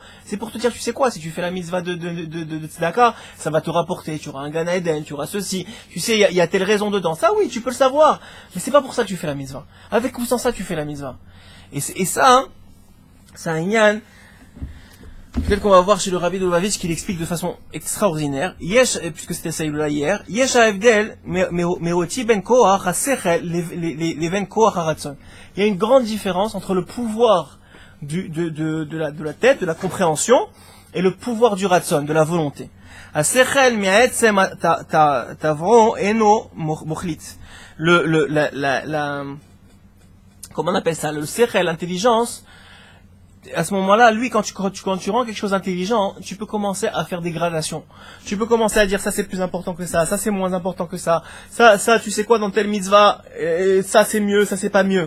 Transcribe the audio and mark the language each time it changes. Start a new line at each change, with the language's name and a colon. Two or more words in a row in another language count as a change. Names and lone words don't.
French: C'est pour te dire, tu sais quoi, si tu fais la mitzvah de tzedaka, ça va te rapporter, tu auras un Gan Eden, tu auras ceci. Tu sais, il y a telle raison dedans. Ça, oui, tu peux le savoir. Mais c'est pas pour ça que tu fais la mitzvah. Avec ou sans ça, tu fais la mitzvah. Et ça, hein, c'est un Inyan. Peut-être qu'on va voir chez le Rabbi de Lubavitch qu'il explique de façon extraordinaire. Yesh, puisque c'était ça hier,
Hebrew: יש הבדל מהותי בין כח השכל לבין כח הרצון.
French: Il y a une grande différence entre le pouvoir de la tête, de la compréhension, et le pouvoir du ratzon, de la volonté.
Hebrew: השכל מעצם טבעו אינו מוחלט.
French: Comment on appelle ça? Le sechel, l'intelligence, à ce moment-là, lui, quand tu rends quelque chose d'intelligent, tu peux commencer à faire des gradations. Tu peux commencer à dire ça c'est plus important que ça c'est moins important que ça, tu sais quoi dans telle mitzvah, ça c'est mieux, ça c'est pas mieux.